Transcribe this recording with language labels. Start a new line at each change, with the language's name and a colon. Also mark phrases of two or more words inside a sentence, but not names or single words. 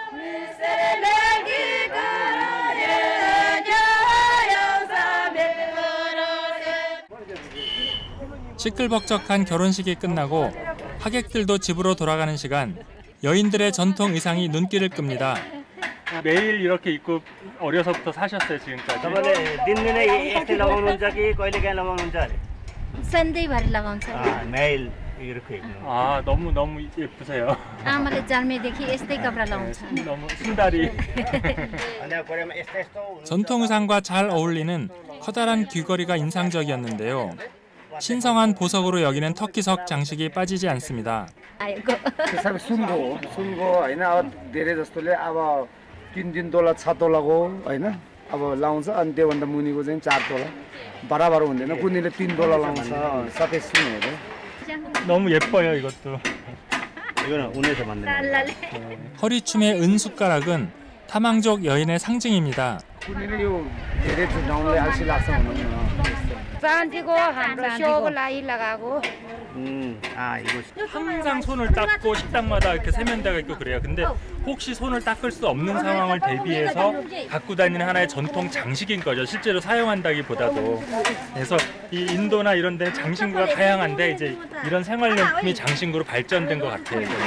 Korean: 시끌벅적한 결혼식이 끝나고 하객들도 집으로 돌아가는 시간, 여인들의 전통 의상이 눈길을 끕니다. 매일 이렇게 입고 어려서부터 사셨어요, 지금까지?
Nepali: तपाईँले दिनदिनै यस्तै लगाउनुहुन्छ कि कहिलेकाहीँ लगाउनुहुन्छ अरे सधैँभरि लगाउँछ
Korean: मेल 이렇게 입는 아, 너무 예쁘세요.
Nepali: आमाले जन्मेदेखि यस्तै कपडा लगाउँछ
Korean: 너무 순다리.
Nepali: अनि कोरियामा यस्तो यस्तो
Korean: 전통 의상과 잘 어울리는 커다란 귀걸이가 인상적이었는데요. 신성한 보석으로 여기는 터키석 장식이 빠지지 않습니다.
Nepali: आएको सब सुनको होइन अब धेरै जस्तोले अब 3 तोला 6 तोलाको होइन अब लाउँछ अनि त्योभन्दा मुनिको चाहिँ 4 तोला बराबर हुँदैन कुनैले 3 तोला लाउँछ सबै सुनहरू
Korean: 너무 예뻐요, 이것도. 이거는 운에서 만든
Nepali: तालले
Korean: 허리춤의 은숟가락은 타망족 여인의 상징입니다.
Nepali: कुनैले यो धेरै चुनाउनलाई अल्छी लाग्छ भनौँ न चाँदीको हाम्रो सोको लागि लगाएको
Korean: 이거 항상 손을 닦고 식당마다 이렇게 세면대가 있고 그래요. 근데 혹시 손을 닦을 수 없는 상황을 대비해서 갖고 다니는 하나의 전통 장식인 거죠. 실제로 사용한다기보다도. 그래서 이 인도나 이런 데 장신구가 다양한데 이제 이런 생활용품이 장신구로 발전된 것 같아요.